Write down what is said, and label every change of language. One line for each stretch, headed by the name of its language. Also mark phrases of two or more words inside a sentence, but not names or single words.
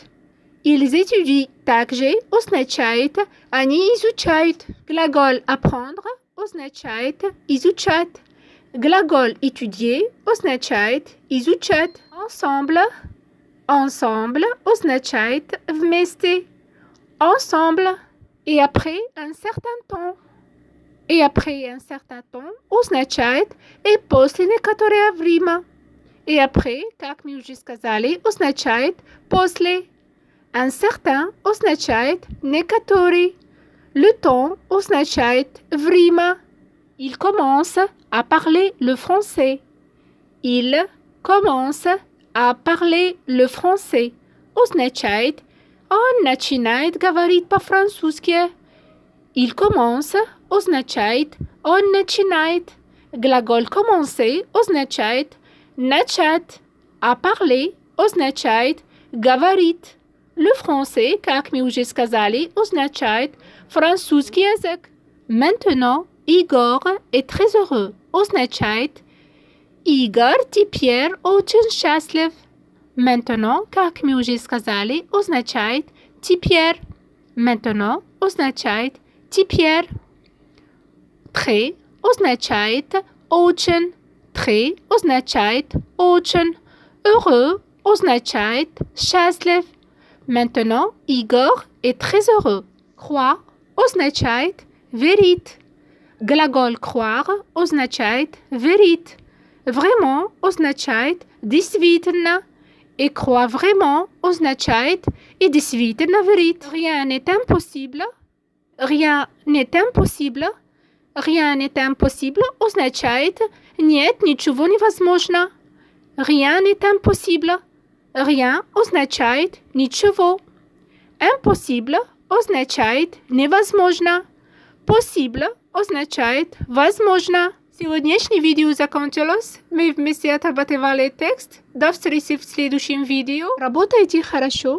French: Ils étudient
Russian: также означает они изучают. Глагол apprendre означает изучать. Глагол étudier означает изучать. Ensemble означает вместе.
French: Ensemble. Et après un certain temps
Russian: означает и после некоторое время. И après, как мы уже сказали, означает после.
French: Un certain
Russian: означает некоторый.
French: Le temps
Russian: означает время.
French: Il commence à parler le français. Il commence à parler le français.
Russian: Означает он начинает говорить по-французски.
French: Il commence
Russian: означает он начинает. Глагол commencer означает начать.
French: À parler
Russian: означает говорить.
French: Le français,
Russian: как мы уже сказали, означает французский язык.
French: Maintenant, Igor est très heureux.
Russian: Означает Игорь теперь очень счастлив. Maintenant, как мы уже сказали, означает теперь. Maintenant означает теперь. Très означает очень. Très означает очень. Heureux означает счастлив.
French: Maintenant, Igor est très heureux.
Russian: Croire означает верить. Глагол croire означает верить. Vraiment означает действительно.
French: Et croire vraiment
Russian: означает и действительно верить.
French: Rien n'est impossible. Rien n'est impossible. Rien n'est impossible
Russian: означает нет ничего невозможно.
French: Rien n'est impossible. Rien
Russian: означает ничего. Impossible означает невозможно. Possible означает возможно. Сегодняшнее видео закончилось. Мы вместе отрабатывали текст. До встречи в следующем видео. Работайте хорошо.